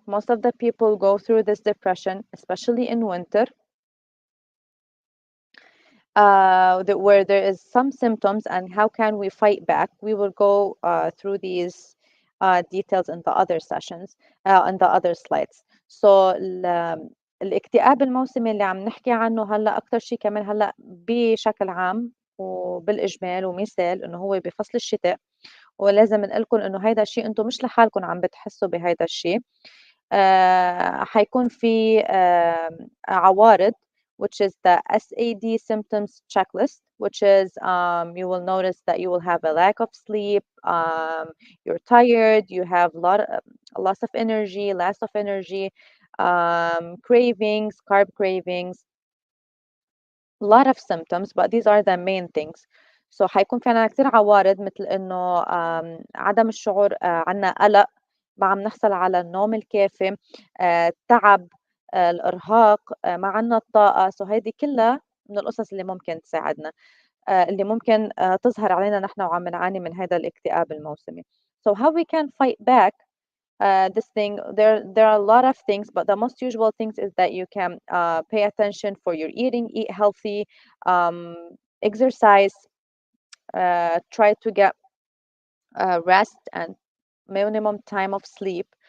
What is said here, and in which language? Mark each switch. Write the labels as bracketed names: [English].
[English] Most of the people go through this depression, especially in winter. Where there is some symptoms and how can we fight back. We will go through these details in the other sessions, in the other slides. [Arabic] So الاكتئاب الموسمي اللي عم نحكي عنه هلا اكثر شيء كمان هلا بشكل عام وبالاجمال ومثال انه هو بفصل الشتاء، ولازم نقول لكم انه هيدا الشيء انتم مش لحالكم عم بتحسوا بهيدا الشيء. حيكون في عوارض [English] which is the SAD symptoms checklist, which is you will notice that you will have a lack of sleep, you're tired, you have loss of energy, loss of energy, cravings, carb cravings, a lot of symptoms, but these are the main things. [Arabic] So حيكون في عنا كتير عوارض مثل إنه عدم الشعور، عنا قلق، ما عم نحصل على النوم الكافي، التعب، الإرهاق، ما عنا الطاقة. So هيدي كلها من القصص اللي ممكن تساعدنا، اللي ممكن تظهر علينا نحن وعم نعاني من هذا الاكتئاب الموسمي. [English] So how we can fight back this thing, there are a lot of things, but the most usual things is that you can pay attention for your eating, eat healthy, exercise, try to get rest and minimum time of sleep.